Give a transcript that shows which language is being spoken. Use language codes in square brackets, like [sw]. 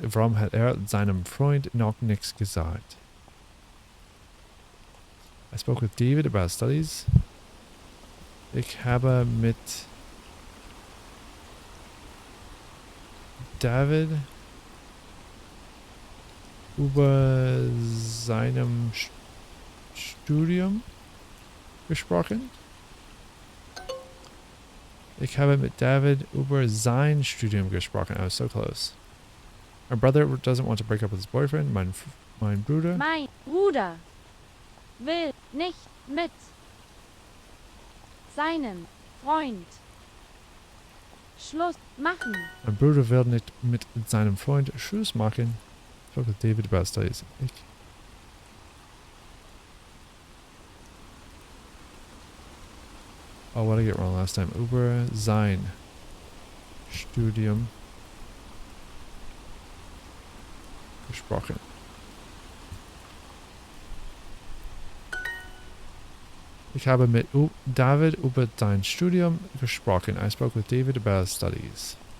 [de] Warum hat seinem Freund noch nichts gesagt? [en] I spoke with David about studies. [de] Ich habe mit David über seinem Studium gesprochen. Ich habe mit David über sein Studium gesprochen. [en] I was so close. My brother doesn't want to break up with his boyfriend. [de] Mein Bruder. Mein Bruder will nicht mit seinem Freund Schluss machen. Mein Bruder will nicht mit seinem Freund Schluss machen. [en] I spoke with David about studies. Oh, what did I get wrong last time? [de] Über sein Studium gesprochen. Ich habe mit David über sein Studium gesprochen. [en] I spoke with David about studies.